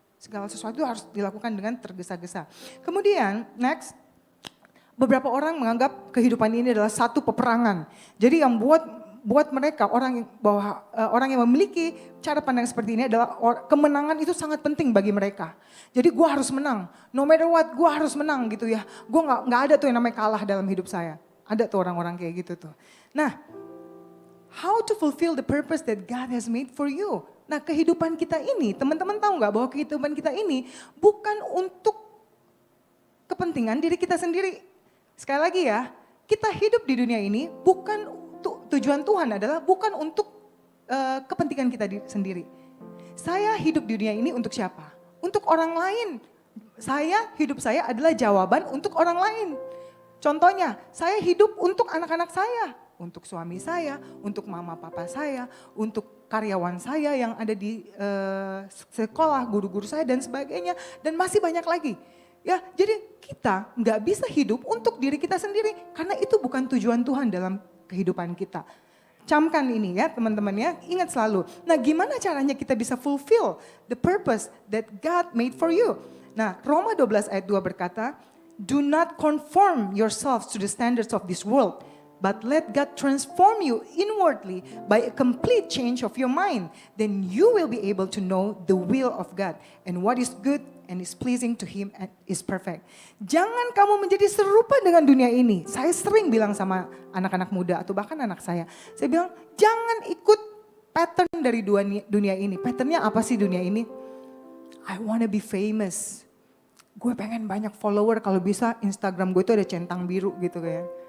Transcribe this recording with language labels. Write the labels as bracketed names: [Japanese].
[Indonesian] Segala sesuatu harus dilakukan dengan tergesa-gesa. Kemudian next, beberapa orang menganggap kehidupan ini adalah satu peperangan. Jadi yang buat mereka orang yang memiliki cara pandang seperti ini adalah kemenangan itu sangat penting bagi mereka. Jadi gue harus menang, [English] no matter what [Indonesian] gue harus menang gitu ya. Gue nggak ada tuh yang namanya kalah dalam hidup saya. Ada tuh orang-orang kayak gitu tuh. [English] Nah, how to fulfill the purpose that God has made for you? [Indonesian] Nah, kehidupan kita ini, teman-teman tahu nggak bahwa kehidupan kita ini bukan untuk kepentingan diri kita sendiri. Sekali lagi ya, kita hidup di dunia ini bukan tujuan Tuhan adalah bukan untuk kepentingan kita sendiri. Saya hidup di dunia ini untuk siapa? Untuk orang lain. Hidup saya adalah jawaban untuk orang lain. Contohnya, saya hidup untuk anak-anak saya, untuk suami saya, untuk mama papa saya, untuk karyawan saya yang ada di sekolah, guru-guru saya dan sebagainya, dan masih banyak lagi. Ya, jadi kita nggak bisa hidup untuk diri kita sendiri karena itu bukan tujuan Tuhan dalam kehidupan kita. Camkan ini ya teman-teman ya, ingat selalu. Nah, gimana caranya kita bisa [English] fulfill the purpose that God made for you? [Indonesian] Nah, Roma 12 ayat 2 berkata, [English] do not conform yourselves to the standards of this world, but let God transform you inwardly by a complete change of your mind. Then you will be able to know the will of God and what is good and is pleasing to Him and is perfect. [Indonesian] Jangan kamu menjadi serupa dengan dunia ini. Saya sering bilang sama anak-anak muda atau bahkan anak saya bilang jangan ikut pattern dari dunia ini. Patternnya apa sih dunia ini? [English] I wanna be famous. [Indonesian] Gue pengen banyak follower, kalau bisa Instagram gue itu ada centang biru gitu kayak.